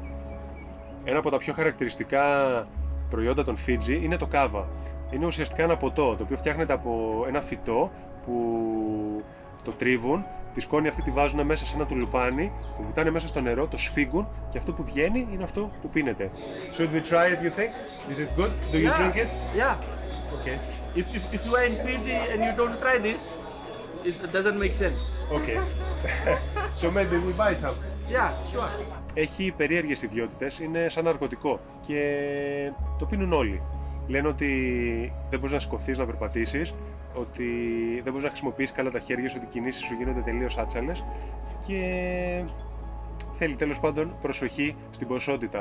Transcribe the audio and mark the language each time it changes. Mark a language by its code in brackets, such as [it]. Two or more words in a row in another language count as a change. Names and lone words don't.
[el] Ένα από τα πιο χαρακτηριστικά προϊόντα των Φίτζι είναι το κάβα. Είναι ουσιαστικά ένα ποτό, το οποίο φτιάχνεται από ένα φυτό που το τρίβουν, τη σκόνη αυτή τη βάζουν μέσα σε ένα τουλουπάνι, το βουτάνε μέσα στο νερό, το σφίγγουν και αυτό που βγαίνει είναι αυτό που πίνεται. [en] Should we try it, you think? Is it good? Do you drink it? Yeah. Okay. If you are in Fiji and you don't try this, it doesn't make sense. Okay. So maybe we buy some. Yeah, sure. [el] Έχει περίεργες ιδιότητες, είναι σαν ναρκωτικό και το πίνουν όλοι. Λένε ότι δεν μπορείς να σηκωθείς να περπατήσεις, ότι δεν μπορείς να χρησιμοποιήσεις καλά τα χέρια σου, ότι οι κινήσεις σου γίνονται τελείως άτσαλες και θέλει τέλος πάντων προσοχή στην ποσότητα.